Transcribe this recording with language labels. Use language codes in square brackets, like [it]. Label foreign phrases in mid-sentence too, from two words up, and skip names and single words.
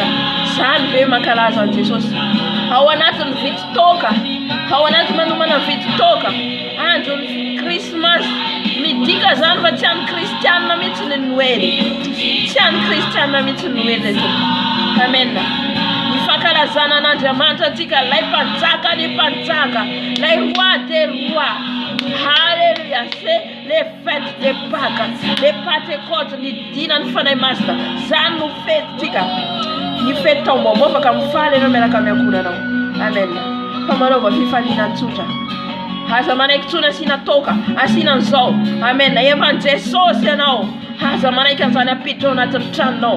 [mg] Zany ve mankalaza an Jesosy. Ao anatiny vity toka, ao anatiny manomana vity toka. Andron'ny Krismas midika zany fa tsy any kristianina mihitsy ny Noely. Tsy any kristianina mihitsy ny Noely. Amen. Ny fankalazana an'Andriamanitra antsika, lay mpanjaka ny mpanjaka, lay [fr] roi des rois. Halleluja. C'est les fêtes de Pâques, les Pentecôtes, [mg] ny dina ny fanahy masina. Zany no fetintsika. Ny fety taom-baovao afaka mifaly ianao miaraka miankonanao. Amen. Famanaova fifaliana tsotra. Aza manaiky tsony asiana toka, asiana an'izao. Amen. Efan'i Jesosy ianao. Aza manaiky an'izany apiditra ao anatin'ny tranonao.